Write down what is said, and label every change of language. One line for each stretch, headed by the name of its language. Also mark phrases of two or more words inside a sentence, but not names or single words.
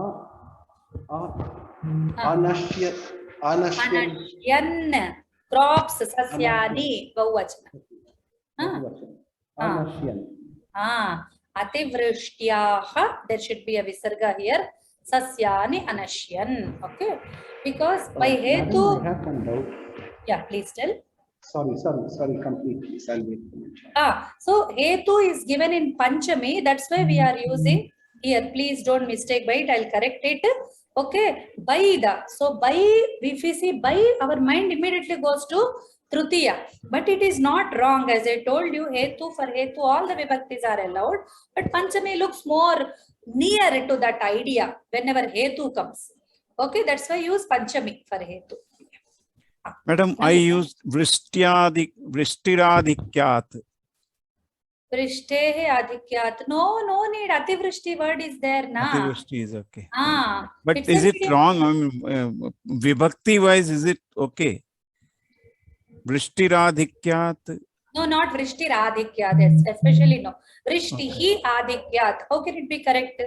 Sanskrit: Anashyan.
English: Crops,
Sanskrit: sasyani, bahuvachana. Anashyan. Ativrishtiyaha,
English: there should be a visarga here.
Sanskrit: Sasyani anashyan.
English: Okay, because by hetu. I have one doubt. Yeah, please tell. Sorry, complete, please. I'll wait for my so hetu is given in Panchami. That's why we are using here. Please don't mistake by it. I'll correct it. Okay, by the. So by, if we see by, our mind immediately goes to Trutiya. But it is not wrong. As I told you, hetu, for hetu, all the vibhaktis are allowed. But Panchami looks more near to that idea whenever hetu comes. Okay, that's why I use Panchami for hetu. Madam, I used Vrishtiradikyat.
Sanskrit: Vrishtehe adhikyat.
English: No need. Ativrishti word is there na. Ativrishti is okay. But It's is a it medium. wrong? I mean, vibhakti wise, is it okay?
Sanskrit: Vrishtiradikyat.
English: No, not
Sanskrit: Vrishti Radhikyat.
English: Yes, especially no.
Sanskrit: Vrishtihi Adhikyat.
English: How can it be correct?